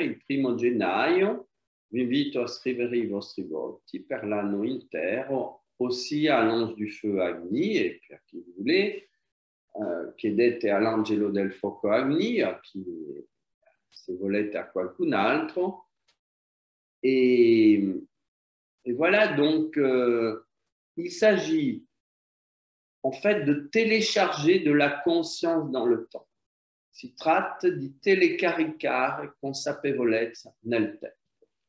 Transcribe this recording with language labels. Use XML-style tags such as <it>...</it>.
<it>Il primo gennaio, vi invito a scrivere i vostri voti per l'anno intero,</it> <fr>aussi à l'ange du feu Agni, et</fr> <it>per chi</it> <fr>vous voulez,</fr> <it>chiedete all'angelo del fuoco Agni, a chi, se volete a qualcun altro.</it> <fr>Et voilà, donc il s'agit en fait de télécharger de la conscience dans le temps.</fr> <it>Si tratta di telecaricare consapevolezza nel tempo.</it>